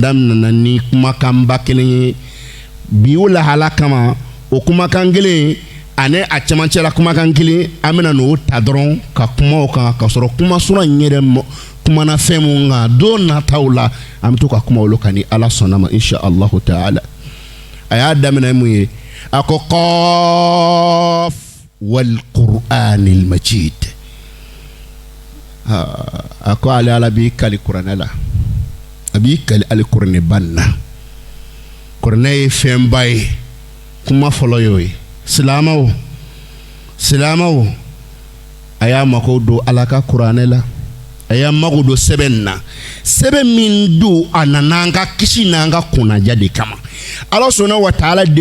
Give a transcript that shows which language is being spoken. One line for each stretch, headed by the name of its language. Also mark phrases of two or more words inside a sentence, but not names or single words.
Bambara: daminɛna ni kumakanba kelen ye bi o lahala kama o kumakan kelen ani a cɛmancɛla kumakan kelen an bɛna n'o ta dɔrɔn ka kuma o kan ka sɔrɔ kuma sura in yɛrɛ kumana fɛn mun kan don nataw la an bɛ to ka kuma olu kan ni ala sɔnna ma
Arabic: إن شاء الله تعالى
Bambara: a y'a daminɛ mun ye a ko
Arabic: ق والقرآن المجيد
Bambara: a ko ale ala b'i kali kuranɛ la a b'i kali ale kuranɛ ban na kuranɛ ye fɛnba ye kuma fɔlɔ y'o ye silamɛw a y'a mago don ala ka kuranɛ la a y'a mago don sɛbɛn na sɛbɛn min don a nana an ka kisi n'an ka kunnaja de kama ala sɔnna wa taala de